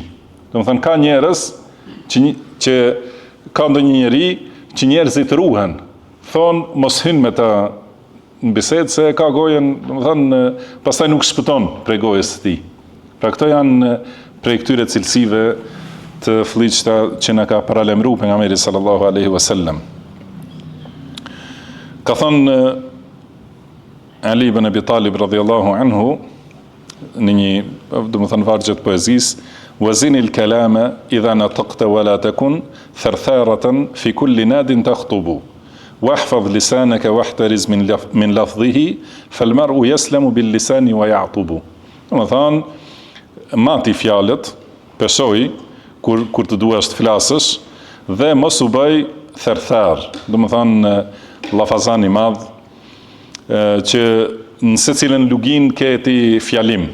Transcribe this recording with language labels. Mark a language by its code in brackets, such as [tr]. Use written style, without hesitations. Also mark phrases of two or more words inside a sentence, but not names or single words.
[sq] Domethënë ka njerëz që ka ndonjë njeri që njerëzit ruhen, thonë mos hyn me ta në bisedë se ka gojen, domethënë pastaj nuk shpëton prej gojës së tij. Pra këto janë prej këtyre cilësive të fllihshta që na ka paralajmëruar pejgamberi [ar] صلى الله عليه وسلم. [sq] Ka thënë Ali ibn Abi Talib [ar] رضي الله عنه [sq] në një, domethënë vargjet poezisë, [ar] وزن الكلام إذا نطقت ولا تكن ثرثارة في كل ناد تخطب واحفظ لسانك واحترز من لفظه فالمرء يسلم باللسان ويعطب. [sq] Domethënë, mati fjalët, pesoj kur të duash të flasësh dhe mos u bëj therthar, domethënë llafazan i madh që në secilën lugin ke ti fjalim.